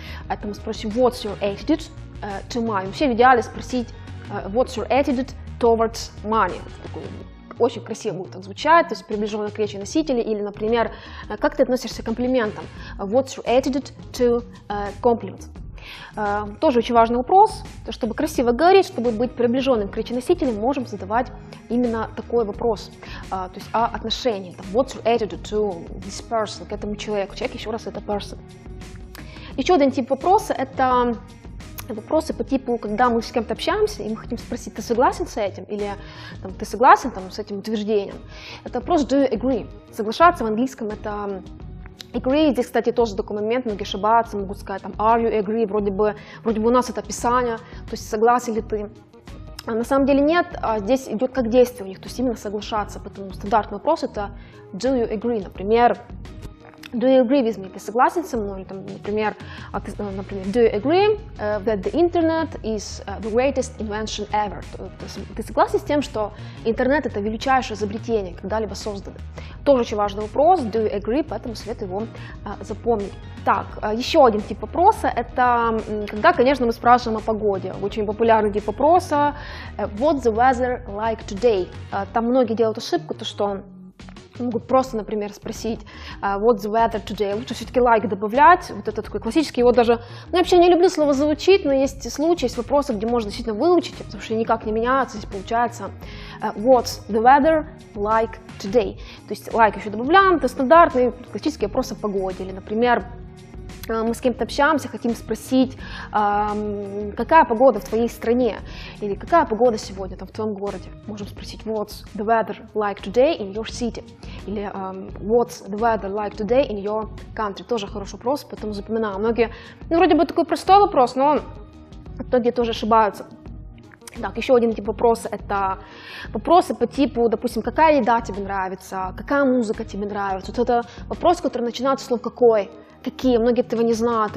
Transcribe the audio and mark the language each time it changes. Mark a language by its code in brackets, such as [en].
[ru] Это мы спросим, [en] what's your attitude to money? [ru] Вообще в идеале спросить, [en] what's your attitude towards money? [ru] Очень красиво будет так звучать, то есть приближенно к речи носителя, или, например, как ты относишься к комплиментам? [en] What's your attitude to compliments? [ru] Тоже очень важный вопрос, чтобы красиво говорить, чтобы быть приближенным к речи носителя, можем задавать именно такой вопрос, то есть о отношении. [en] What's your attitude to this person, [ru] к этому человеку? Человек, еще раз, это person. Еще один тип вопроса – это вопросы по типу, когда мы с кем-то общаемся, и мы хотим спросить, ты согласен с этим, или там, ты согласен там, с этим утверждением. Это вопрос [en] do you agree. [ru] Соглашаться в английском – это agree. Здесь, кстати, тоже такой момент, многие ошибаются, могут сказать, там, [en] are you agree, [ru] вроде бы у нас это описание, то есть согласен ли ты. А на самом деле нет, здесь идет как действие у них, то есть именно соглашаться, поэтому стандартный вопрос это [en] do you agree, [ru] например, [en] do you agree with me, [ru] ты согласен со мной, там, например, [en] do you agree that the internet is the greatest invention ever, [ru] ты согласен с тем, что интернет это величайшее изобретение, когда-либо создано. Тоже очень важный вопрос, [en] do you agree, [ru] поэтому советую его запомнить. Так, еще один тип вопроса, это когда, конечно, мы спрашиваем о погоде. Очень популярный тип вопроса, [en] what's the weather like today? [ru] Там многие делают ошибку, то что могут просто, например, спросить [en] what's the weather today. [ru] Лучше все-таки like добавлять, вот это такой классический, его даже, ну, я вообще не люблю слово заучить, но есть случаи, есть вопросы, где можно действительно выучить, потому что никак не меняется, здесь получается [en] what's the weather like today. [ru] То есть like еще добавляем, это стандартный классический вопрос о погоде, или, например, мы с кем-то общаемся, хотим спросить, какая погода в твоей стране, или какая погода сегодня там, в твоем городе. Можем спросить, [en] what's the weather like today in your city. или what's the weather like today in your country? [ru] Тоже хороший вопрос, поэтому запоминаю. Многие, ну, вроде бы такой простой вопрос, но многие тоже ошибаются. Так, еще один тип вопроса – это вопросы по типу, допустим, какая еда тебе нравится, какая музыка тебе нравится. Вот это вопрос, который начинается с слов «какой», «какие», многие этого не знают.